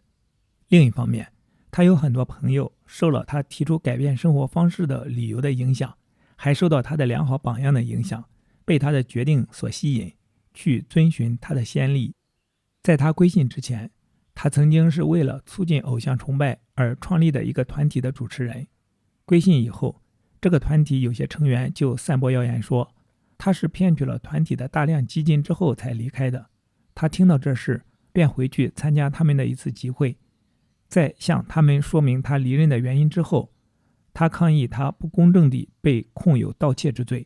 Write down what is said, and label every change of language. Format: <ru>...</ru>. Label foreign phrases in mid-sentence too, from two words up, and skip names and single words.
<zh>另一方面，他有很多朋友受了他提出改变生活方式的理由的影響，還受到他的良好榜樣的影響，被他的決定所吸引，去遵循他的先例。在他歸信之前，他曾經是為了促進偶像崇拜而創立的一個團體的主持人。歸信以後，這個團體有些成員就散播謠言說，他是騙取了團體的大量基金之後才離開的。他聽到這事，便回去參加他們的一次集會，在向他們說明他離任的原因之後，他抗議他不公正地被控有盜竊之罪。</zh>